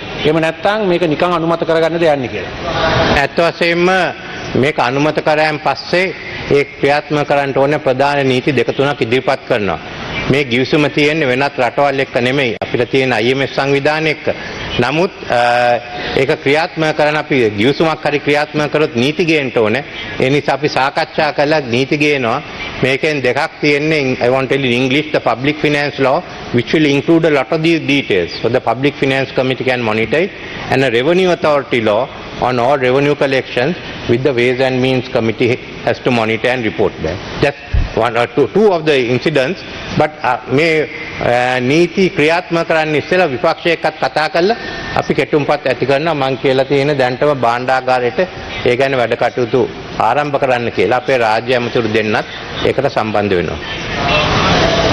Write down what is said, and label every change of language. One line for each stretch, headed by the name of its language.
Sinhala: එහෙම නැත්නම් මේක නිකන් අනුමත කරගන්නද යන්නේ කියලා. ඇත්ත වශයෙන්ම මේක අනුමත කරායන් පස්සේ ඒ ක්‍රියාත්මක කරන්න ඕනේ ප්‍රධාන නීති 2-3ක් ඉදිරිපත් කරනවා. මේ ගිවිසුම තියෙන්නේ වෙනත් රටවල් එක්ක නෙමෙයි. අපිට තියෙන IMF සංවිධානය එක්ක. නමුත් ඒක ක්‍රියාත්මක කරන අපි ගිවිසුමක් හරි ක්‍රියාත්මක කරොත් නීති ගේන්න ඕනේ. ඒ නිසා අපි සාකච්ඡා කළා නීති ගේනවා. මේකෙන් දෙකක් තියෙන්නේ
English: I want to tell you in English the public finance law which will include a lot of these details. So the public finance committee can monitor it, and a revenue authority law on all revenue collections with the ways and means committee has to monitor and report them. Just one or two of the incidents, but
Sinhala: මේ නීති ක්‍රියාත්මක කරන්න ඉස්සෙල්ලා විපක්ෂය එක්කත් කතා කරලා අපි කෙටුම්පත් ඇති කරනවා. මම කියලා තියෙන දැන්ටම භාණ්ඩාගාරයට ඒ ගැන වැඩ කටයුතු ආරම්භ කරන්න කියලා අපේ රාජ්‍ය ඇමතිවරු දෙන්නත් ඒකට සම්බන්ධ වෙනවා.